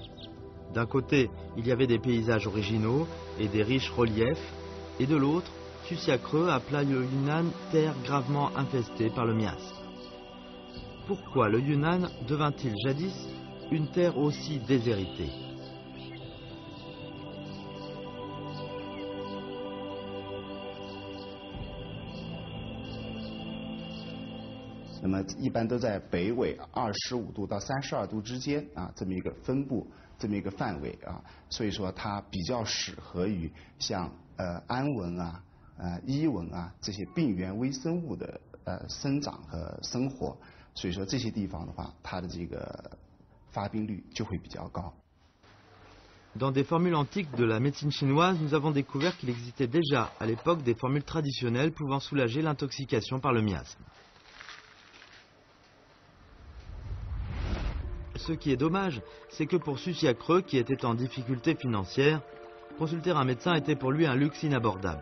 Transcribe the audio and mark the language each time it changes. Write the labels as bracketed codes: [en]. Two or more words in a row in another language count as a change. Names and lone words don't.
[fr] D'un côté, il y avait des paysages originaux et des riches reliefs, et de l'autre, Susiacreux appela le Yunnan terre gravement infestée par le miasme. Pourquoi le Yunnan devint-il jadis une terre aussi déshéritée? [zh] 那么一般都在北纬25度到32度之间啊，这么一个分布，这么一个范围啊，所以说它比较适合于像安蚊啊、伊蚊啊这些病原微生物的生长和生活，所以说这些地方的话，它的这个发病率就会比较高。 [fr] Dans des formules antiques de la médecine chinoise, nous avons découvert qu'il existait déjà à l'époque des formules traditionnelles pouvant soulager l'intoxication par le miasme. Ce qui est dommage, c'est que pour Susiacreux, qui était en difficulté financière, consulter un médecin était pour lui un luxe inabordable.